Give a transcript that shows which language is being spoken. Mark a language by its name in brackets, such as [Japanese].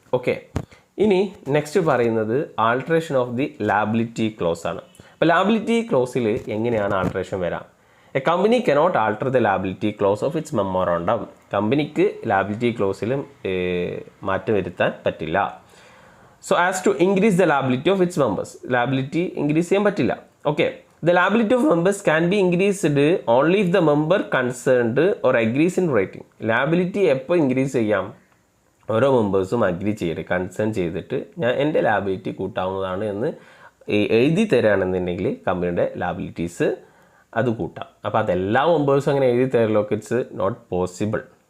[Malayalam] Okay, ഇനി next പറയുന്നത് alteration of the liability close ആണ്. അപ്പോൾ ലാബിലിറ്റി ക്ലോസിൽ എങ്ങനെയാണ് ആൾട്രേഷൻ വരാം? [English] A company cannot alter the liability clause of its memorandum. [Malayalam] കമ്പനിക്ക് ലാബിലിറ്റി ക്ലോസിലും മാറ്റം വരുത്താൻ പറ്റില്ല. [English] So as to increase the liability of its members. [Malayalam] Liability increase ചെയ്യാൻ പറ്റില്ല. Okay. [English] The liability of members can be increased only if the member concerned or agrees in writing. [Malayalam] Liability എപ്പോൾ increase ചെയ്യാം? ഓരോ മെമ്പേഴ്സും agri ചെയ്ത് concern ചെയ്തിട്ട് ഞാൻ എൻ്റെ liability കൂട്ടാവുന്നതാണ് എന്ന് എഴുതി തരാണെന്നുണ്ടെങ്കിൽ കമ്പനിയുടെ ലാബിലിറ്റീസ് അത് കൂട്ടാം. അപ്പോൾ അതെല്ലാ മെമ്പേഴ്സും അങ്ങനെ എഴുതി തരലൊക്കെ [English] It's not possible.